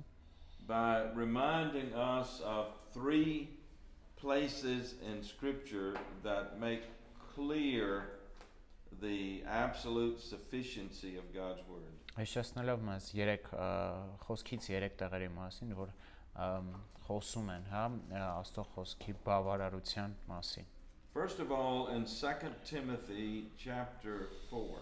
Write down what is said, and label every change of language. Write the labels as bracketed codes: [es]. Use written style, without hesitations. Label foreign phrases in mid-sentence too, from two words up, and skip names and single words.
[en] By reminding us of three places in Scripture that make clear the absolute sufficiency of God's Word. [hy] Հիշեցնելով մեզ խոսքից 3 տեղերի մասին, որ խոսում են, հա, Աստծո խոսքի բավարարության մասին։ [en] First of all, in 2 Timothy chapter 4.